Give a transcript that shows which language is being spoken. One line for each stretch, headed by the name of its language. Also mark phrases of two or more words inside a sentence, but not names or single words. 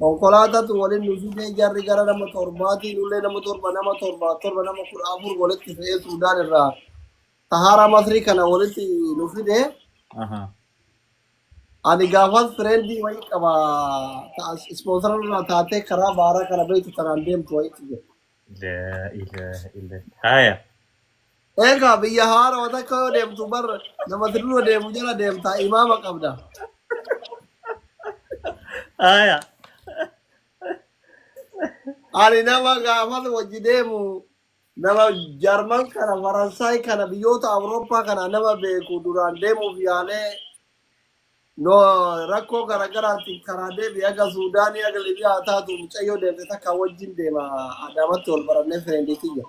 Oromo: konkolaataa waliin nu fidee jarri gara nama torbaatii nullee nama torba nama kudha afur walitti fe'ee Suudaan irraa Sahara Masrii kana walitti nu fidee Aha. ani gaafas fireendii wayii qaba ispoonsara irraa taatee karaa baaraa kana beektu tanaan deemtu wayiitti jira.
Arabic: لا إله إلا. Haya.
Oromo: Egaa biyya haaraa takka yoo deemtu bar nama dirroo deemu jala deemta imaama qabda. Haya. Ani nama gaafas wajji deemu nama Jarman kana Faransaay kana biyyoota Awurooppaa kana nama beeku duraan deemuuf yaalee no rakkoo garaagaraatiin karaa deebi aga Suudaanii aga Libiyaa taatu mucayyoo deemte takka wajjin deema Adaamatti wal barannee fireendiitii jira.